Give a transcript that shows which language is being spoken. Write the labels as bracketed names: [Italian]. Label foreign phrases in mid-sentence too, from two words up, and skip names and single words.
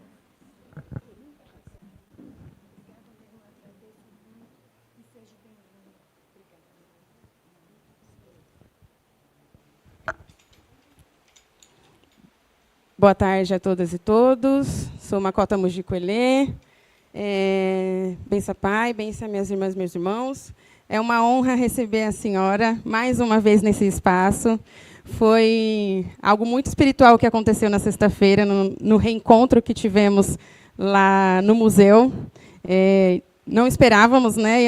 [Portuguese] Boa tarde a todas e todos. Sou Macota Mujicoelê. Bença pai, bença minhas irmãs e meus irmãos. É uma honra receber a senhora mais uma vez nesse espaço. Foi algo muito espiritual que aconteceu na sexta-feira, no reencontro que tivemos lá no museu. Não esperávamos, né?